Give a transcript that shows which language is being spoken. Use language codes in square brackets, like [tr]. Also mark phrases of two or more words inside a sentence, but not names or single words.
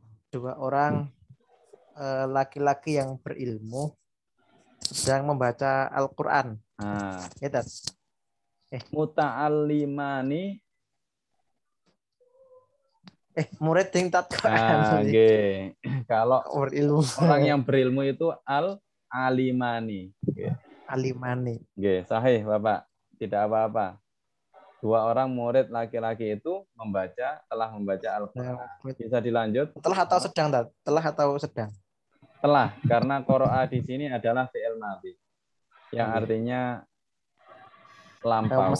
[id] dua orang laki-laki yang berilmu sedang membaca Al-Quran. Nah, Ya, Tat? muta'allimani. Murid yang Tat Nah, nggih. Kalau berilmu. orang yang berilmu itu al-alimani. Nggih. Alimani. Nggih, sahih Bapak. Tidak apa-apa. Dua orang murid laki-laki itu telah membaca Al-Quran. Bisa dilanjut? Telah atau sedang, Tat? Telah atau sedang? Telah, karena qara'a di sini adalah [ar] فعل ماضي. [id] Yang artinya lampau.